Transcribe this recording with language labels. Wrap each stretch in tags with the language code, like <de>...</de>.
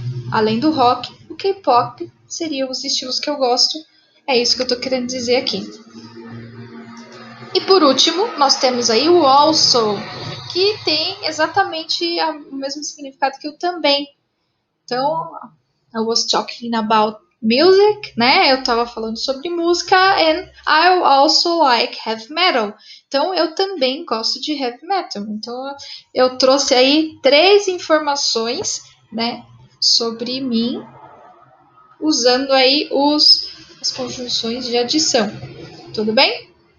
<pt>Além do rock, o K-pop seriam os estilos que eu gosto. É isso que eu tô querendo dizer aqui. E por último, nós temos aí o also, que tem exatamente o mesmo significado que o também. Então,</pt> <en>I was talking about music,</en> <pt>né? Eu tava falando sobre música,</pt> <en>and I also like heavy metal.</en> <pt>Então, eu também gosto de heavy metal. Então, eu trouxe aí 3 informações, né, sobre mim, usando aí as conjunções de adição. Tudo bem?</pt>